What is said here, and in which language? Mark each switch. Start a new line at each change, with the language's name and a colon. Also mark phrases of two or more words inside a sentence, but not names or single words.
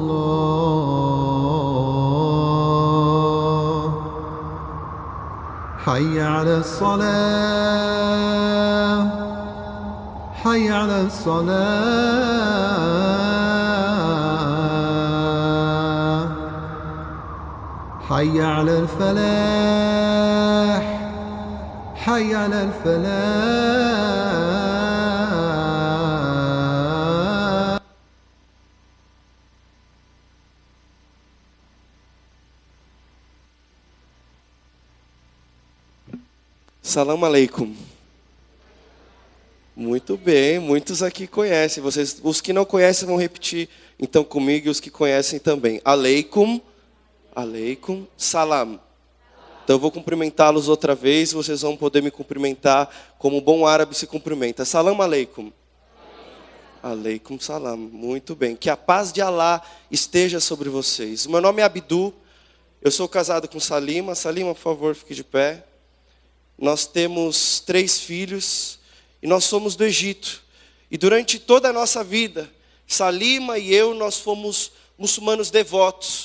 Arabic: الله حي على الصلاة حي على الصلاة حي على الفلاح حي على الفلاح. سلام عليكم.
Portuguese: Muito bem, muitos aqui conhecem. Vocês, os que não conhecem vão repetir então comigo, e os que conhecem também.
Arabic: عليكم، عليكم، سلام.
Portuguese: Então eu vou cumprimentá-los outra vez, e vocês vão poder me cumprimentar como um bom árabe se cumprimenta.
Arabic: سلام عليكم. عليكم سلام.
Portuguese: Muito bem. Que a paz de Alá esteja sobre vocês. O meu nome é Abdu. Eu sou casado com Salima. Salima, por favor, fique de pé. Nós temos 3 filhos e nós somos do Egito. E durante toda a nossa vida, Salima e eu, nós fomos muçulmanos devotos.